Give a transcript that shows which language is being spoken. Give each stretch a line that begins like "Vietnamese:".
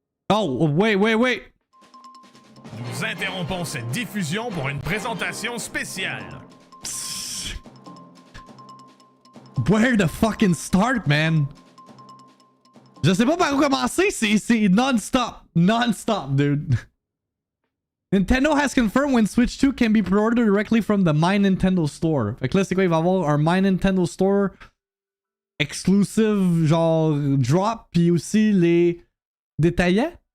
English: Oh, wait.
French: Nous interrompons cette diffusion pour une présentation spéciale.
English: Where the fucking start, man?
French: Je sais pas par où commencer, c'est non-stop.
English: Non-stop, dude. Nintendo has confirmed when Switch 2 can be pre-ordered directly from the My Nintendo Store.
French: Fait que là, c'est quoi? Il va y avoir un My Nintendo Store exclusive, genre drop, puis aussi les détaillants?